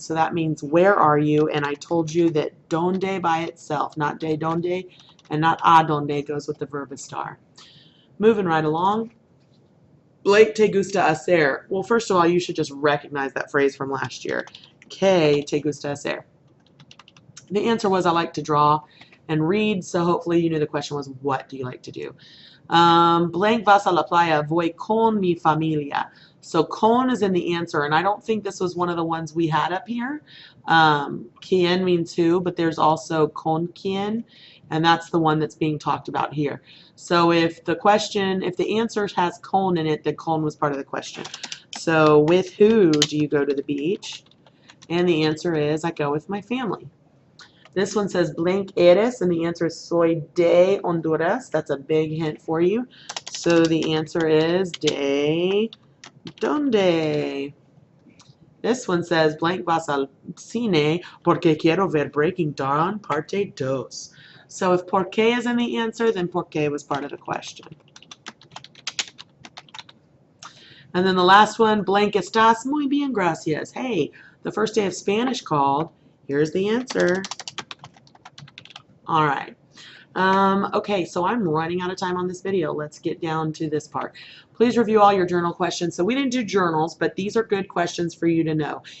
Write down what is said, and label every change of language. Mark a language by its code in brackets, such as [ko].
[en] So that means where are you? And I told you that donde by itself, not de donde and not a donde, goes with the verb estar. Moving right along. Blake [es] te gusta hacer. [en] Well, first of all, you should just recognize that phrase from last year. [es] Que te gusta hacer. [en] The answer was I like to draw and read, so hopefully you knew the question was what do you like to do? [es] Blank vas a la playa, voy con mi familia. [en] So con is in the answer, and I don't think this was one of the ones we had up here. Quien means who, but there's also con quien, and that's the one that's being talked about here. So if the answer has con in it, then con was part of the question. So with who do you go to the beach? And the answer is I go with my family. This one says blank eres, and the answer is [es] soy de Honduras. [en] That's a big hint for you. So the answer is de donde. This one says [es] blank vas al cine porque quiero ver Breaking Dawn parte dos. [en] So if por qué is in the answer, then por qué was part of the question. And then the last one, blank [es] estás, muy bien, gracias. [en] Hey, the first day of Spanish called. Here's the answer. All right. Okay, so I'm running out of time on this video. Let's get down to this part. Please review all your journal questions. So we didn't do journals, but these are good questions for you to know.